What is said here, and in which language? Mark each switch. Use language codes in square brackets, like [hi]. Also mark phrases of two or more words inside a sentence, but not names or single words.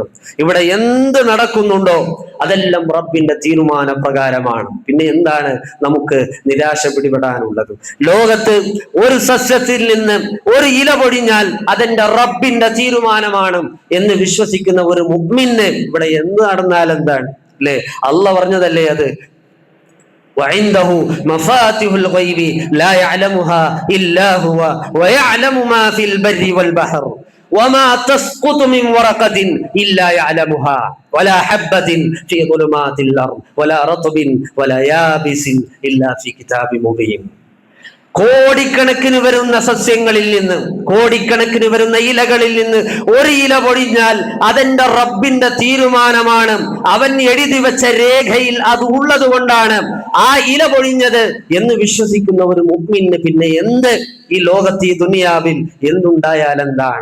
[ml] ഇവിടെ എന്ത് നടക്കുന്നുണ്ടോ അതെല്ലാം റബ്ബിന്റെ തീരുമാന പ്രകാരമാണ്. പിന്നെ എന്താണ് നമുക്ക് നിരാശ പിടിപെടാനുള്ളത്? ലോകത്ത് ഒരു സസ്യത്തിൽ നിന്ന് ഒരു ഇല പൊടിഞ്ഞാൽ അതെന്റെ റബ്ബിന്റെ തീരുമാനമാണ് എന്ന് വിശ്വസിക്കുന്ന ഒരു മുഅ്മിന് ഇവിടെ എന്ത് നടന്നാൽ എന്താണ്? അല്ലേ? അള്ളാഹ് പറഞ്ഞതല്ലേ അത്. [ar] وعنده مفاتيح الغيب لا يعلمها إلا هو ويعلم ما في البر والبحر وما تسقط من ورقة إلا يعلمها ولا حبة في ظلمات الأرض ولا رطب ولا يابس إلا في كتاب مبين. [ml] കോടിക്കണക്കിന് വരുന്ന സസ്യങ്ങളിൽ നിന്ന്, കോടിക്കണക്കിന് വരുന്ന ഇലകളിൽ നിന്ന് ഒരു ഇല പൊടിഞ്ഞാൽ അതെന്റെ റബ്ബിന്റെ തീരുമാനമാണ്. അവൻ എഴുതി വെച്ച രേഖയിൽ അത് ഉള്ളത് കൊണ്ടാണ് ആ ഇല പൊടിഞ്ഞത് എന്ന് വിശ്വസിക്കുന്ന ഒരു മുഅ്മിന് പിന്നെ എന്ത് ഈ ലോകത്ത്, ഈ ദുനിയാവിൽ എന്തുണ്ടായാൽ എന്താണ്?